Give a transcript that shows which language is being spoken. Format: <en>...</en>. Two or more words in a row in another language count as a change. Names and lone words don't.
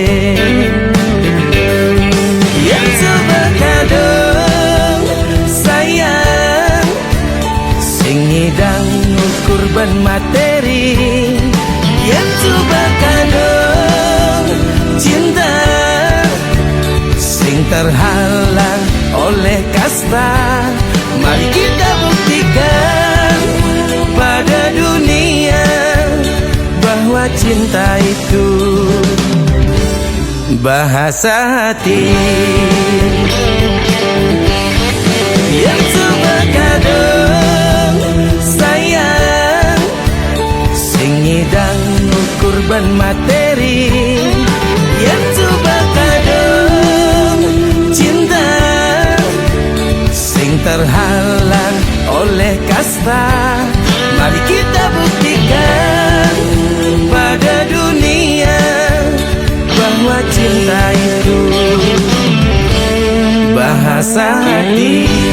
<ban>yang suba kadung sayang sing ngidang kurban materi yang coba kadung cinta sing</ban> <id>terhalang oleh kasta mari kita buktikan pada dunia bahwa cinta itu bahasa hati</id> <ban>yang coba kadung sayang sing ngidang kurban materi yang coba kadung cinta</ban> <id>sing terhalang oleh kasta mari kita buktikan pada dunia bahwa cinta itu bahasa hati.</id>